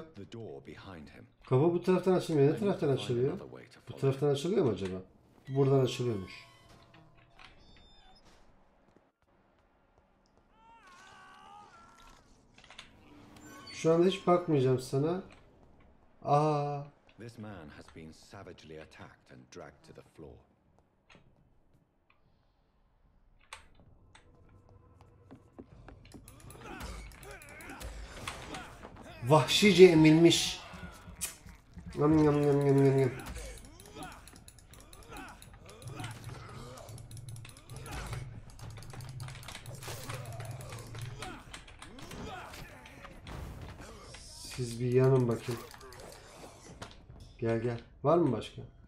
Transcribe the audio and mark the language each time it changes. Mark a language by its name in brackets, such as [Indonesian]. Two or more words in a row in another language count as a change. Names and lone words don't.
[Turkish] Kapı bu taraftan açılmıyor. Ne taraftan açılıyor? Bu taraftan açılıyor mu acaba? Buradan açılıyormuş. Şu anda hiç bakmayacağım sana. Aa. [English] This man has been savagely attacked and dragged to the floor. [Turkish] Vahşice emilmiş. Yam yam yam yam yam yam. Siz bir yanın bakayım. Gel gel. Var mı başka?